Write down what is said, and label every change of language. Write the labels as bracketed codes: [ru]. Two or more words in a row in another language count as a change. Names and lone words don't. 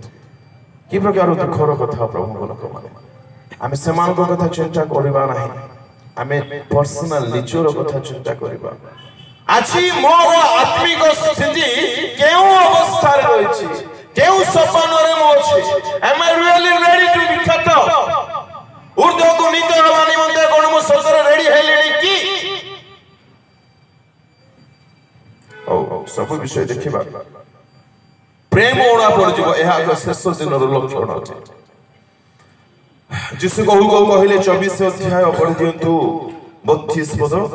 [or] କି ପ୍ରକାର ଦୁଃଖର କଥା ପ୍ରଭୁଙ୍କ ଲୋକମାନେ। ଆମେ ସେମାନଙ୍କ କଥା ଚିନ୍ତା କରିବା ନାହିଁ, ଆମେ ପର୍ସନାଲ ନିଜର କଥା ଚିନ୍ତା କରିବା। ଆଜି ମୋର ଆତ୍ମିକ ସ୍ଥିତି କେଉଁ ଅବସ୍ଥାରେ ରହିଛି, କେଉଁ ସୋପାନରେ ମୁଁ ଅଛି? [en] am I really ready to be cut off? [or] ଉର୍ଦ୍ଧ୍ୱକୁ ନୀତ ହେବା ନିମନ୍ତେ କଣ ମୁଁ ସତରେ ରେଡି ହେଲିଣି କି? ସବୁ ବିଷୟ ଦେଖିବା। ପ୍ରେମ ଉଣା ପଡିଯିବ, ଏହା ଏକ ଶେଷ ଦିନର ଲକ୍ଷଣ ଅଟେ। ଯୀଶୁ କହୁ କହୁ କହିଲେ 24 ଅଧ୍ୟାୟ ପଢି ଦିଅନ୍ତୁ 32 ପଦ।